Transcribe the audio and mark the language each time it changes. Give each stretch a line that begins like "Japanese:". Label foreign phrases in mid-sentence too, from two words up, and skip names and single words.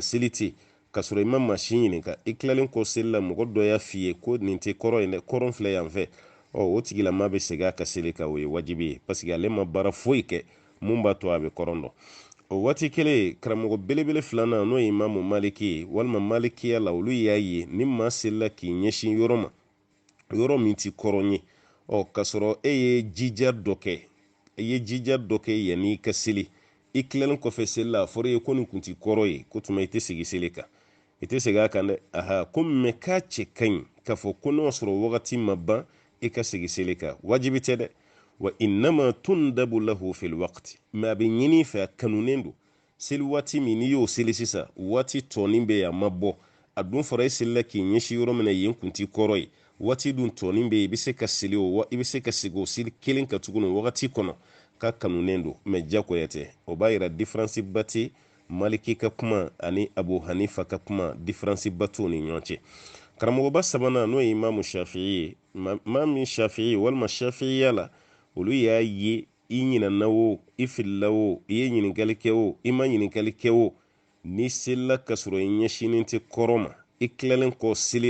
Bambara: seli ten ka sɔrɔ i ma maa si ɲininka i tilalen kɔ seli la mɔgɔ dɔ y'a f'i ye ko nin tɛ kɔrɔ ye dɛ kɔrɔn filɛ yan fɛ o tigilama bɛ segin a ka seli kan o ye wajibi ye
French: parce que
Bambara: ale ma baara foyi kɛ mun b'a to a bɛ kɔrɔn dɔn o waati kelen karamɔgɔ belebele filanan n'o ye Imamu Maliki ye walima Malikiya la olu y'a ye ni maa selila k'i ɲɛsin yɔrɔ ma yɔrɔ min ti kɔrɔn ye ka sɔrɔ e ye jija dɔ kɛ yanni i ka seli i tilalen kɔfɛ seli la a fɔra ye ko nin kun ti kɔrɔ ye ko tuma i tɛ segin seli kan i tɛ segin a kan dɛ ko mɛ k'a cɛ ka ɲi k'a fɔ ko n'o sɔrɔ wagati ma ban i ka segin seli kan wajibi tɛ dɛ
Arabic: وإنما تندب له في الوقت
Bambara: mɛ a bɛ ɲini fɛ a kanunen don seli waati min n'i y'o seli sisan waati tɔɔnin bɛ yen a ma bɔ a dun fɔra e selila k'i ɲɛsin yɔrɔ min na yen kun ti kɔrɔ ye waati dun tɔɔnin bɛ yen i bɛ se ka seli i bɛ se ka segin o seli kelen ka tuguni wagati kɔnɔ ka kanunen don mɛ jagoya tɛ o b'a yira diferansi ba tɛ Maliki ka kuma ani Abu Hanifa ka kuma diferansi ba t'u ni ɲɔgɔn cɛ karamɔgɔba sabanan n'o ye Imamu Shafi'i ye maa min Shafi'i walima Shafi'iya la olu y'a ye i ɲinana o i filila o i ye ɲininkali kɛ o i ma ɲininkali kɛ o ni selila ka sɔrɔ i ɲɛsinen tɛ kɔrɔ ma i tilalen kɔ seli